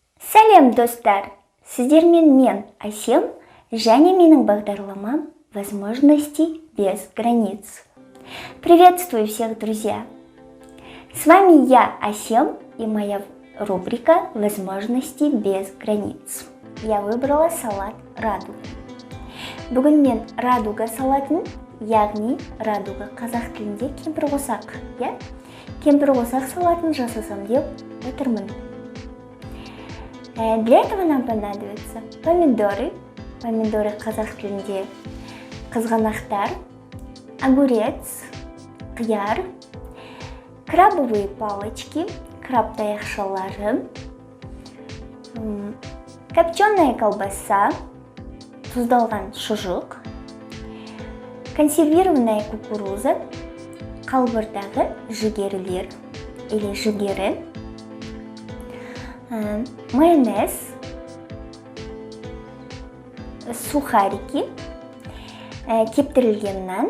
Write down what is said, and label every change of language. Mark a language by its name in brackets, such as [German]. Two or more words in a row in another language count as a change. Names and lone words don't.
[Kazakh] Сәлем достар! Сіздермен мен Асем, және менің бағдарламам «Возможности без границ». [Russian] Приветствую всех, друзья! С вами я, Асем, и моя рубрика «Возможности без границ». Я выбрала салат радуга. [Kazakh] Бүгін мен радуга салатын, яғни радуга қазақ тілінде кемпірқосақ, кемпірқосақ салатын жасасам деп отырмын. [Russian] Для этого нам понадобятся помидоры [Kazakh] қазақ тілінде қызғанақтар, [Russian] огурец, қияр, крабовые палочки, [Kazakh] краб таяқшалары, [Russian] копченая колбаса, [Kazakh] тұздалған шұжық, [Russian] консервированная кукуруза, [Kazakh] қалбырдағы жүгерілер [Russian] или жүгері, майонез, сухарики, [Kazakh] кептірілген нан.